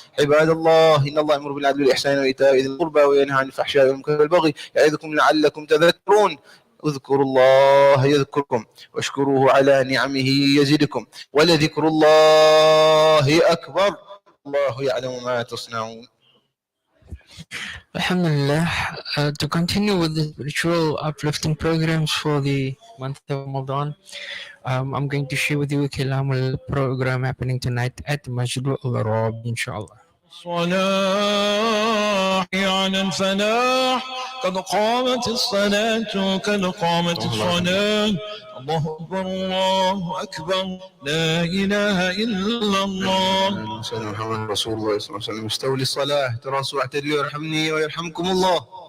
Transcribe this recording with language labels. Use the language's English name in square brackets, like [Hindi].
[Arabic] عباد الله، إن الله يأمر بالعدل والإحسان وإيتاء ذي القربى وينهى عن الفحشاء والمنكر والبغي يعظكم لعلكم تذكرون. اذكروا الله يذكركم واشكروه على نعمه يزدكم، ولذكر الله أكبر. الله يعلم ما تصنعون. Alhamdulillah. [English] To continue with the spiritual uplifting programs for the month of Ramadan, I'm going to share with you a Kalamul program happening tonight at Masjid al-Arab, inshallah. [Arabic] الصلاح على الفلاح، قد قامت الصلاة قد قامت الصلاة. الله أكبر الله أكبر، لا إله إلا الله. سيدنا محمد رسول الله صلى الله عليه وسلم. استووا للصلاة، تراصوا اعتدلوا، يرحمني ويرحمكم الله.